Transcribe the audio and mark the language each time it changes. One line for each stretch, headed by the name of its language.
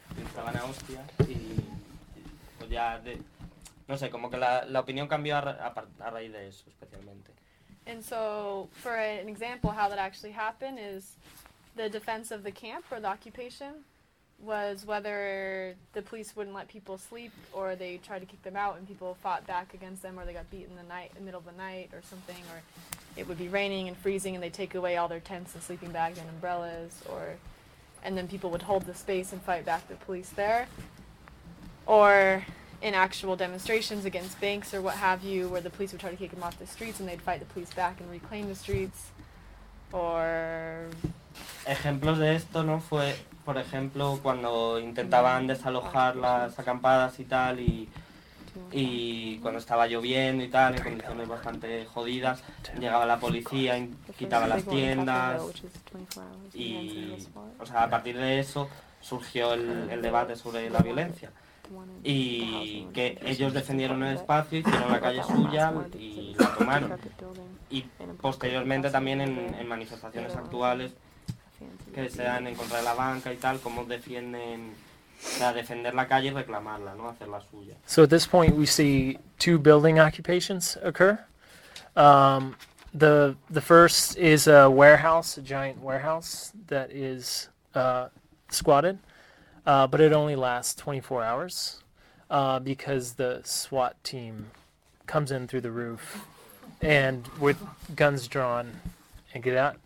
Spanish: estaban a hostia y pues ya, de, no sé, como que la opinión cambió a raíz de eso especialmente.
English: And so, for an example, how that actually happened is the defense of the camp or the occupation was whether the police wouldn't let people sleep or they tried to kick them out and people fought back against them or they got beaten in the middle of the night or something, or it would be raining and freezing and they take away all their tents and sleeping bags and umbrellas, or and then people would hold the space and fight back the police there. Or in actual demonstrations against banks or what have you, where the police would try to kick them off the streets and they'd fight the police back and reclaim the streets. Or
Spanish: ejemplos de esto, ¿no? Fue, por ejemplo, cuando intentaban desalojar las acampadas y tal, y cuando estaba lloviendo y tal, en condiciones bastante jodidas, llegaba la policía, quitaba las tiendas, y, o sea, a partir de eso surgió el debate sobre la violencia. Y que ellos defendieron el espacio, hicieron la calle suya y la tomaron. Y posteriormente también en manifestaciones actuales que se dan en contra de la banca y tal, cómo defienden, o sea, defender la calle y reclamarla, ¿no? Hacerla suya.
English: So at this point we see two building occupations occur. The first is a warehouse, a giant warehouse that is squatted. But it only lasts 24 hours because the SWAT team comes in through the roof and with guns drawn and get out.